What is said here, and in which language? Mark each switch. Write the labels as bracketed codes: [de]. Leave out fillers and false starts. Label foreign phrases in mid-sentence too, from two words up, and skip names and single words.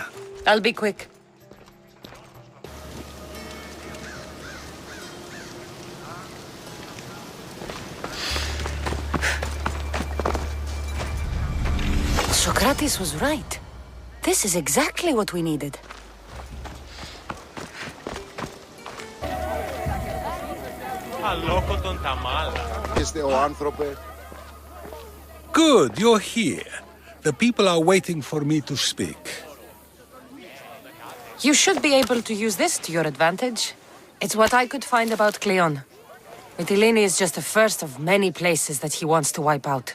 [en] I'll be quick. Socrates was right. This is exactly what we needed. [el] Αλόκοτον τα μάλα. Είστε ο άνθρωπε. [en] Good, you're here. The people are waiting for me to speak. You should be able to use this to your advantage. It's what I could find about Cleon. Mytilene is just the first of many places that he wants to wipe out.